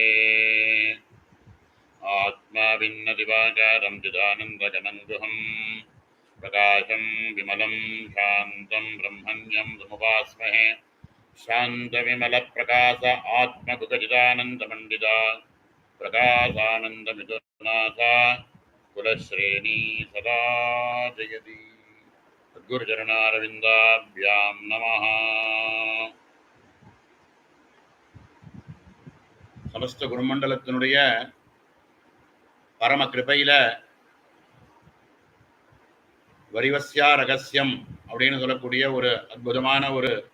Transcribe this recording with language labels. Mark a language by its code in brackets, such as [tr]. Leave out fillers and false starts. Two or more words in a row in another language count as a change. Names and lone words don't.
[sa] आत्माभिन्नदिवाकारं चिदानन्दघनं गुहं प्रकाशं विमलं शान्तं ब्रह्मण्यं समुपास्महे। शान्तविमलप्रकाश आत्मकुतचिदानन्दमण्डिता प्रकाशानन्दमिथुनाथ कुलश्रेणी सदा जयति। सद्गुरुचरणारविन्दाभ्यां नमः। [ta] சமஸ்த குருமண்டலத்தினுடைய பரம கிருபையில வரிவஸ்யா ரகசியம் அப்படின்னு சொல்லக்கூடிய ஒரு அற்புதமான ஒரு